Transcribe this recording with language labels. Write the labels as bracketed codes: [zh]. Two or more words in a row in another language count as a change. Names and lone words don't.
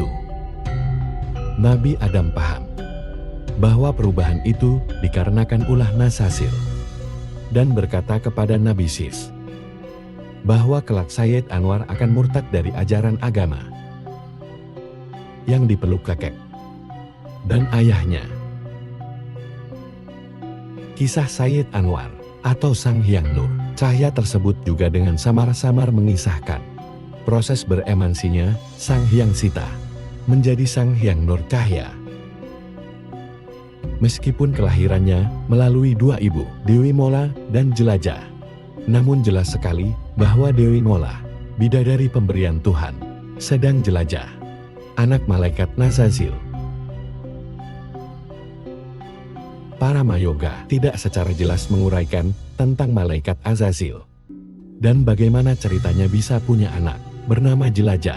[id] Nabi Adam paham bahwa perubahan itu dikarenakan ulah Ngashasil, dan berkata kepada Nabi Sis bahwa kelak Sayyid Anwar akan murtad dari ajaran agama yang dipeluk kakek dan ayahnya. Kisah Sayyid Anwar atau Sang Hyang Nur Cahya tersebut juga dengan samar-samar mengisahkan proses beremansinya Sang Hyang Sita menjadi Sang Hyang Nur Cahya. Meskipun kelahirannya melalui dua ibu, Dewi Mola dan Jelajah, namun jelas sekali bahwa Dewi Mola, bidadari pemberian Tuhan, sedang Jelajah, anak malaikat Nashazil. Para mayoga tidak secara jelas menguraikan tentang malaikat Azazil dan bagaimana ceritanya bisa punya anak bernama Jelajah.